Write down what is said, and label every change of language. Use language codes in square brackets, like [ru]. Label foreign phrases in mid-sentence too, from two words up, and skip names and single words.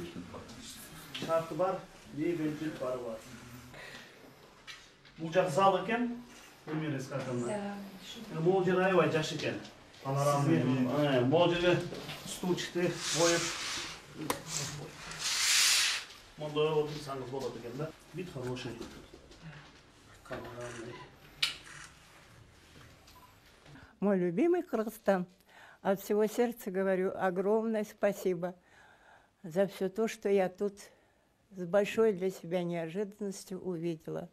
[ky] Шарты бар, мебель бары бар. Бул жак зал экен. Элмира Исхақовна. Бул жер аябай жаш экен. Панорамный. Бул жерге стульчикти коюп, монда отурсаңыз болот экен да. [ru] Вид хороший. Панорамный. Мой любимый Кыргызстан. От всего сердца говорю огромное спасибо за все то, что я тут с большой для себя неожиданностью увидела.